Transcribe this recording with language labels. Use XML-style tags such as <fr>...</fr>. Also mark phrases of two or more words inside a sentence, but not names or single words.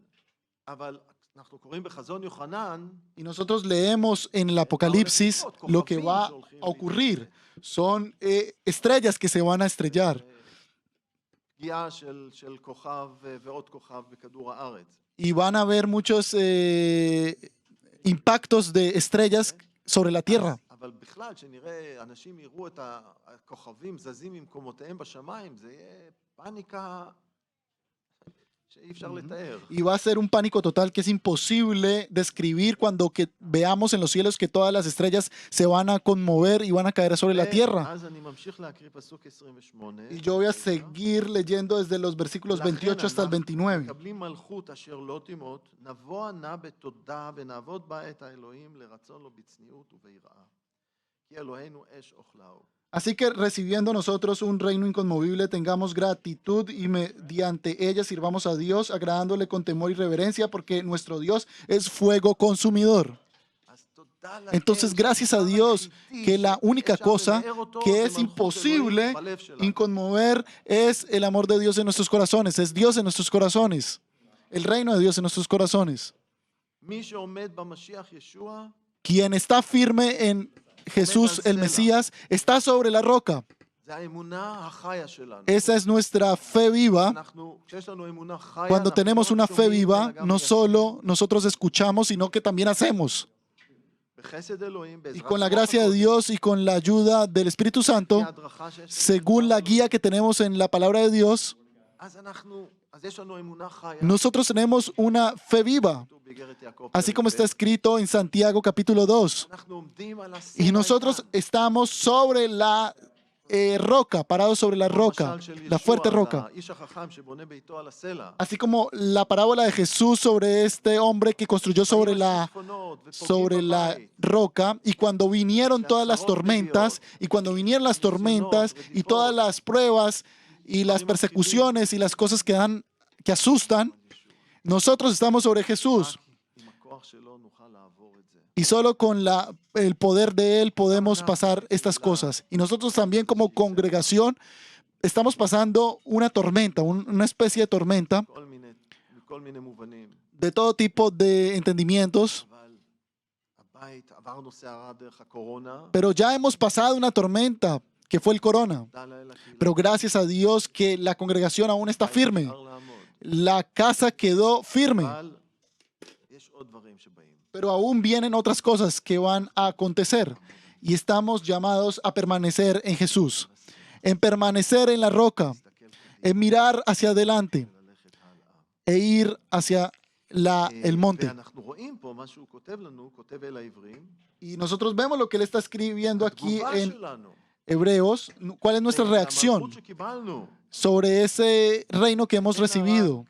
<es>Y nosotros leemos en el Apocalipsis lo que va a ocurrir. Son estrellas que se van a estrellar. Y van a haber muchos impactos de estrellas sobre la tierra.</es> <he>אבל בכלל, שנראה, אנשים יראו את הכוכבים זזים ממקומותיהם בשמיים, זה יהיה פאניקה שאי אפשר לתאר.</he> <es>Y va a ser un pánico total que es imposible describir cuando que veamos en los cielos que todas las estrellas se van a conmover y van a caer sobre la tierra.</es> <he>אז אני ממשיך להקריא פסוק 28.</he> <es>Y yo voy a seguir leyendo desde los versículos 28 hasta el 29.</es> <he>מקבלים מלכות אשר לא תימות, נבוא נא בתודה ונעבוד בה את האלוהים לרצון לו בצניעות וביראה. כי אלוהינו אש אוכלהו.</he> <es>Así que recibiendo nosotros un reino inconmovible, tengamos gratitud y mediante ella sirvamos a Dios, agradándole con temor y reverencia, porque nuestro Dios es fuego consumidor. Entonces, gracias a Dios, que la única cosa que es imposible inconmover es el amor de Dios en nuestros corazones, es Dios en nuestros corazones, el reino de Dios en nuestros corazones.</es> <he>מי שעומד במשיח ישוע,</he> <es>Quien está firme en Jesús el Mesías está sobre la roca.</es> <he>זה האמונה החיה שלנו.</he> <es>Esa es nuestra fe viva.</es> <he>כשיש לנו אמונה חיה,</he> <es>Cuando</es> <he>אנחנו</he> <es>tenemos</es> <he>לא</he> <es>una</es> <he>רק</he> <es>fe</es> <he>שומעים,</he> <es>viva,</es> <he>אלא גם</he> <es>no</es> <he>מיישמים.</he> <es>solo nosotros escuchamos, sino que también hacemos.</es> <he>בחסד אלוהים,</he> <es>Y</es> <he>בעזרת</he> <es>con la</es> <he>רוח</he> <es>gracia de</es> <he>הקודש,</he> <es>Dios y con la ayuda del Espíritu Santo,</es> <he>ההדרכה שיש לנו,</he> <es>según la guía que tenemos en la palabra de Dios,</es> <he>אז יש לנו אמונה חיה.</he> <es>nosotros tenemos una fe viva,</es> <he>כתוב באיגרת יעקב,</he> <es>así como</es> <he>פרק</he> <es>está</es> <he>ב'.</he> <es>escrito en Santiago capítulo 2.</es> <he>אנחנו עומדים על הסלע</he> <es>Y nosotros</es> <he>האיתן.</he> <es>estamos sobre la roca, parados sobre la roca,</es> <he>המשל של</he> <es>la fuerte</es> <he>ישוע,</he> <es>roca.</es> <he>האיש החכם שבונה ביתו על הסלע.</he> <es>Así como la parábola de Jesús sobre este hombre que construyó sobre la roca, y cuando vinieron todas las tormentas, y cuando vinieron las tormentas, y todas las pruebas, y las persecuciones, y las cosas que asustan, nosotros estamos sobre Jesús.</es> <he>עם הכוח שלו נוכל לעבור את זה.</he> <es>Y solo con el poder de Él podemos pasar estas cosas. Y nosotros también como congregación estamos pasando una tormenta, una especie de tormenta</es> <he>מכל מיני מובנים.</he> <es>de todo tipo de entendimientos.</es> <he>אבל הבית, עברנו סערה דרך הקורונה.</he> <es>Pero ya hemos pasado una tormenta que fue el corona.</es> <he>תודה לאל הקהילה.</he> <es>Pero gracias a Dios que la congregación aún está firme.</es> <he>אפשר לעמוד.</he> <es>La casa quedó firme.</es> <he>אבל יש עוד דברים שבאים.</he> <es>Pero aún vienen otras cosas que van a acontecer. Y estamos llamados a permanecer en Jesús. En permanecer en la roca. En mirar hacia adelante.</es> <he>ללכת הלאה.</he> <es>E ir hacia el monte.</es> <he>ואנחנו רואים פה מה שהוא כותב לנו, כותב אל העברים.</he> <es>Y nosotros vemos lo que él está escribiendo aquí</es> <he>התגובה</he> <es>en</es> <he>שלנו.</he> <es>Hebreos. ¿Cuál es nuestra reacción</es> <he>המלכות שקיבלנו.</he> <es>sobre ese reino que hemos recibido?</es>